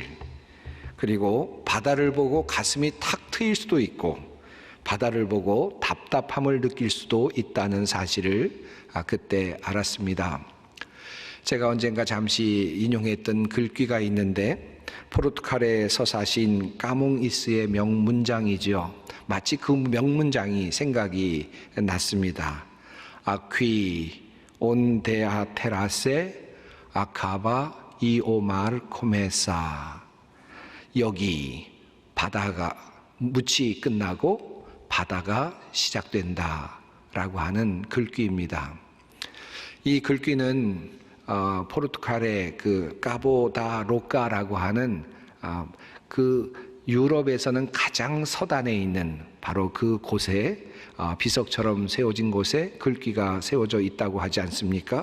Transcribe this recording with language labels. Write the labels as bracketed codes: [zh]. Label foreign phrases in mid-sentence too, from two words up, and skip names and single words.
[ko] 그리고 바다를 보고 가슴이 탁 트일 수도 있고 바다를 보고 답답함을 느낄 수도 있다는 사실을 그때 알았습니다. 제가 언젠가 잠시 인용했던 글귀가 있는데 포르투갈에서 사신 까몽이스의 명문장이죠. 마치 그 명문장이 생각이 났습니다. [pt] Aqui onde a terrasse acaba e o mar começa. [ko] 여기 바다가 묻이 끝나고 바다가 시작된다 라고 하는 글귀입니다. 이 글귀는 포르투갈의 그 까보다 로카라고 하는 그 유럽에서는 가장 서단에 있는 바로 그 곳에 비석처럼 세워진 곳에 글귀가 세워져 있다고 하지 않습니까?